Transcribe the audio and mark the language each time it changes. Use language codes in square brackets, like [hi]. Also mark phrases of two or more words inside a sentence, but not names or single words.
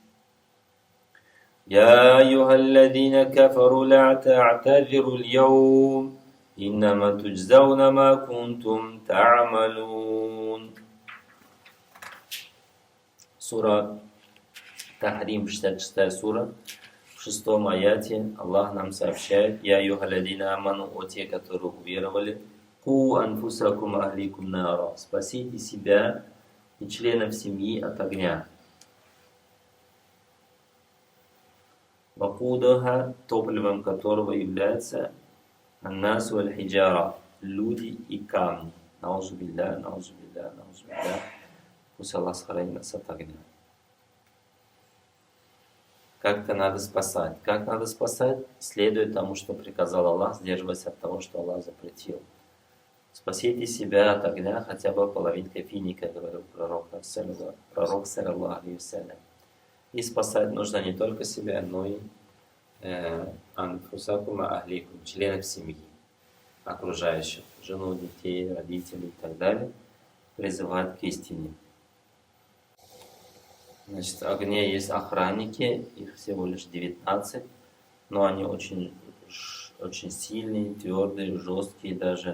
[ar] يا أيها الذين كفروا لا تعتذروا اليوم إنما تجزون ما كنتم تعملون. [ru] Сура Тахрим, 66 сура. В 6 аяте Аллах нам сообщает: [ar] يا أيها الذين آمنوا, [ru] о те, которые уверовали, [ar] قوا أنفسكم وأهليكم نارا, [ru] спасите себя и членов семьи от огня. Вакудуха, топливом которого является [ar] الناس الحجارة, [ru] люди и камни. [ar] نعوذ بالله، نعوذ بالله، نعوذ بالله. [ru] Пусть Аллах сохранит нас от огня. Как-то надо спасать. Как надо спасать? Следует тому, что приказал Аллах, сдерживаясь от того, что Аллах запретил. Спасите себя от огня хотя бы половинкой финика, говорил пророк, [ar] صلى الله عليه وسلم. [ru] И спасать нужно не только себя, но и [ar] أنفسكم أهليكم, [ru] членов семьи, окружающих, жену, детей, родителей и так далее, призывать к истине. Значит, в огне есть охранники, их всего лишь 19, но они очень сильные, твердые, жесткие даже.